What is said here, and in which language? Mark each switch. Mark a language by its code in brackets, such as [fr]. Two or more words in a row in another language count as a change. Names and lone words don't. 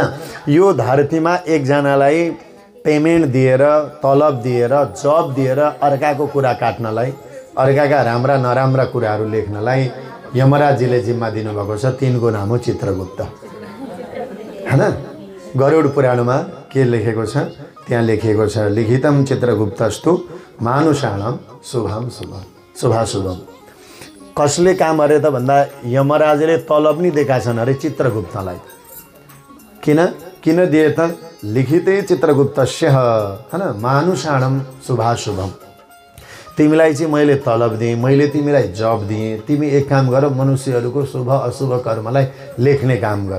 [ne] यो धरतीमा एकजनालाई पेमेन्ट दिएर, तलब दिएर, जब दिएर अर्काको कुरा काट्नलाई, अर्काका राम्रा नराम्रा कुराहरू लेख्नलाई यमराजजीले जिम्मा दिनुभएको छ। तिनको नाम हो चित्रगुप्त, हैन? गरुड पुराणमा के लेखेको छ? त्यहाँ लेखिएको छ [sa] लिखितम चित्रगुप्तस्तु मानुषाणाम शुभम शुभम शुभाशुभम। [ne] कसले काम गरे त भन्दा यमराजले तलब नि दिएका छन् अरे चित्रगुप्तलाई। किन दिए त? [sa] लिखितै चित्रगुप्तस्य, [ne] हैन? [sa] मानुषाणाम शुभाशुभम। [ne] तिमीलाई चाहिँ मैले तलब दिएँ, मैले तिमीलाई जब दिएँ, तिमी एक काम गर, मनुष्यहरूको शुभ अशुभ कर्मलाई लेख्ने काम गर।